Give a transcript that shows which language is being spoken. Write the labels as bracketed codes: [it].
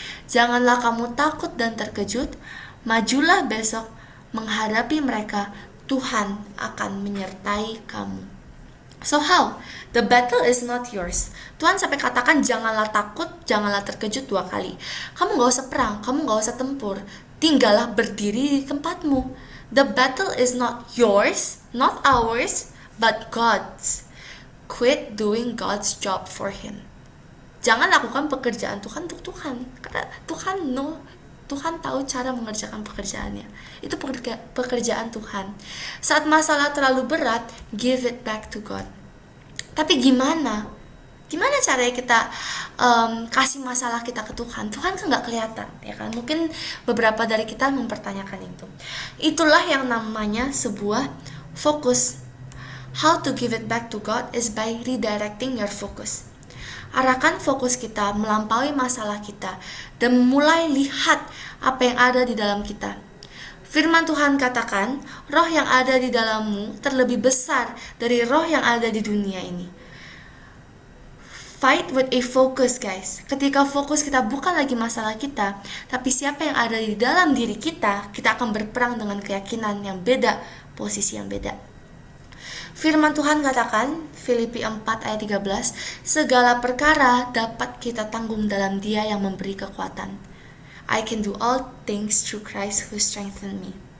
[id] Janganlah kamu takut dan terkejut, majulah besok menghadapi mereka, Tuhan akan menyertai kamu. [en] So how? The battle is not yours. [id] Tuhan sampai katakan janganlah takut, janganlah terkejut 2 kali. Kamu gak usah perang, kamu gak usah tempur. Tinggallah berdiri di tempatmu. [en] The battle is not yours, not ours, but God's. Quit doing God's job for Him. [id] Jangan lakukan pekerjaan Tuhan untuk Tuhan, karena Tuhan tahu cara mengerjakan pekerjaannya. Itu pekerjaan Tuhan. Saat masalah terlalu berat, [en] give it back to God. [id] Tapi gimana? Gimana caranya kita kasih masalah kita ke Tuhan? Tuhan kan nggak kelihatan, ya kan? Mungkin beberapa dari kita mempertanyakan itu. Itulah yang namanya sebuah fokus. [en] How to give it back to God is by redirecting your focus. [id] Arahkan fokus kita melampaui masalah kita dan mulai lihat apa yang ada di dalam kita. Firman Tuhan katakan, roh yang ada di dalammu terlebih besar dari roh yang ada di dunia ini. [en] Fight with a focus, guys. [id] Ketika fokus kita bukan lagi masalah kita, tapi siapa yang ada di dalam diri kita, kita akan berperang dengan keyakinan yang beda, posisi yang beda. Firman Tuhan katakan, Filipi 4 ayat 13, segala perkara dapat kita tanggung dalam Dia yang memberi kekuatan. [en] I can do all things through Christ who strengthen me.